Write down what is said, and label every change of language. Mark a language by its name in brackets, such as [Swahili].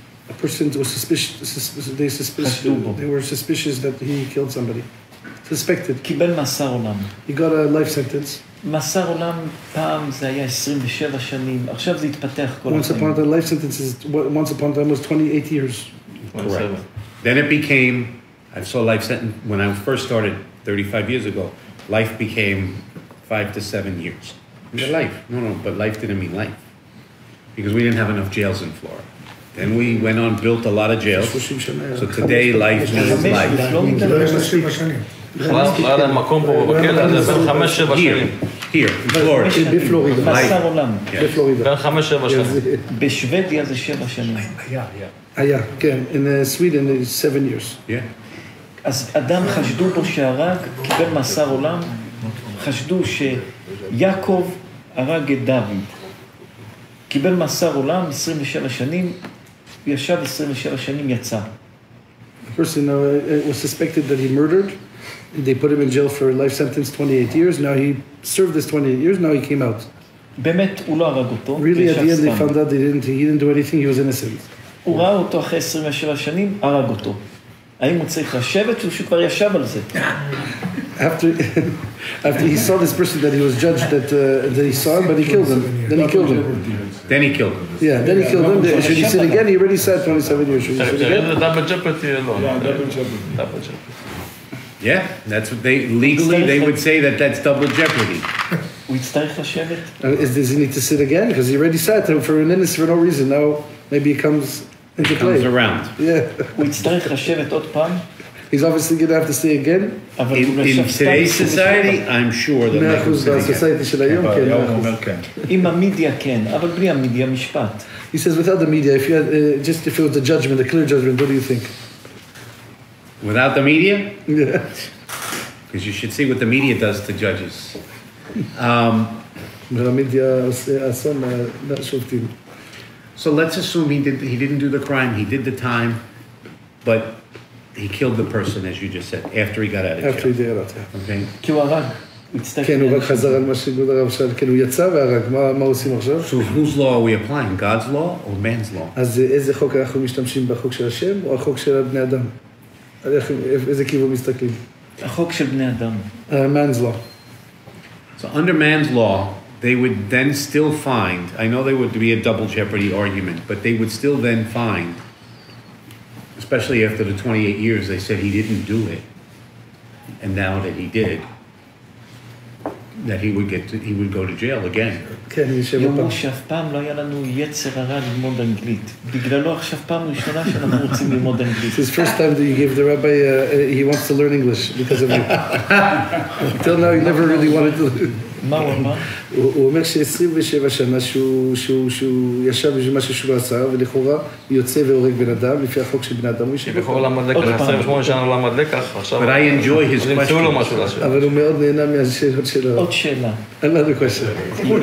[English] A person was they were suspicious that he killed somebody. Suspected. [Hebrew] קיבל מאסר עולם. [English] He got a life sentence. [Hebrew] מאסר עולם פעם זה היה 27 שנים, עכשיו זה התפתח כל [English] Once [Hebrew] החיים. [English] upon a time, life sentence once upon a time was 28 years. Correct. Then it became, I saw life sentence, when I first started 35 years ago, life became 5 to 7 years. Life. No, but life didn't mean life. Because we didn't have enough jails in Florida. Then we went on, built a lot of jails. So today life means life. [Hebrew] לא היה להם מקום פה בכלא, זה בין 5-7 שנים. [English] Here, in Florida. [Hebrew] בפלורידה. מאסר עולם. בפלורידה. בין 5-7 שנים. בשוודיה זה 7 שנים. היה, כן. [English] In Sweden it's 7 years. Yeah. [Hebrew] אז אדם חשדו בו שהרג, קיבל מאסר עולם, חשדו שיעקב הרג את דוד. קיבל מאסר עולם, 27 שנים, ישב 27 שנים, יצא. [English] The person was suspected that he murdered. They put him in jail for a life sentence, 28 years. Now he served this 28 years, now he came out. [Hebrew] באמת, הוא לא הרג אותו. [English] Really, at the end they found out he didn't do anything, he was innocent. [Hebrew] הוא ראה אותו אחרי 27 שנים, הרג אותו. האם הוא צריך לשבת או שהוא כבר ישב על זה? [English] After he saw this person that he was judged that he saw him, but he killed him. Then he killed him. Then he killed him. Yeah, then he killed him. Should he sit again? He already sat 27 years. Should he sit again? [Hebrew] דאבל ג'פרטי, לא. דאבל ג'פרטי. [English] Yeah, that's what legally they would say that's double jeopardy. [Hebrew] הוא יצטרך לשבת? [English] Does he need to sit again? Because he already sat for an innocent for no reason. Now maybe he comes into play. Comes around. Yeah. [Hebrew] הוא יצטרך לשבת עוד פעם? [English] He's obviously going to have to stay again. In today's society, I'm sure that they can sit again. [Hebrew] בסוסייטי של היום, כן. עם המדיה כן, אבל בלי המדיה משפט. [English] He says without the media, if you had, just if it was a judgment, a clear judgment, what do you think? Without the media? Yeah. Because you should see what the media does to judges. [Hebrew] המדיה עושה אסון לשופטים. [English] So let's assume he didn't do the crime, he did the time, but he killed the person, as you just said, after he got out of jail. After he got out, yeah. Okay. [Hebrew] כי הוא הרג. כן, הוא רק חזר על מה שגוד הרב שאל, כן, הוא יצא והרג, מה עושים עכשיו? [English] So whose law are we applying, God's law or man's law? [Hebrew] אז איזה חוק אנחנו משתמשים, בחוק של השם או החוק של בני אדם? איזה כיוון מסתכלים? החוק של בני אדם. [English] Man's law. So under man's law, they would then still find, I know there would be a double jeopardy argument, but they would still then find, especially after the 28 years, they said he didn't do it. And now that he did, that he would go to jail again. [Hebrew] יאמרו שאף פעם לא היה לנו יצר הרע ללמוד אנגלית. בגללו עכשיו פעם ראשונה שאנחנו רוצים ללמוד אנגלית. [English] It's the first time that you gave the rabbi, he wants to learn English because of you. Until now he never really wanted to learn. [Hebrew] מה הוא אמר? הוא אומר ש27 שנה שהוא ישב בשביל משהו שהוא עשה, ולכאורה יוצא והורג בן אדם, לפי החוק של בן אדם. כביכול למד לקח, 28 שנה למד לקח, עכשיו... [English] But I enjoy his question. [Hebrew] אבל הוא מאוד נהנה מהשאלות שלו. עוד שאלה. [English] Another question.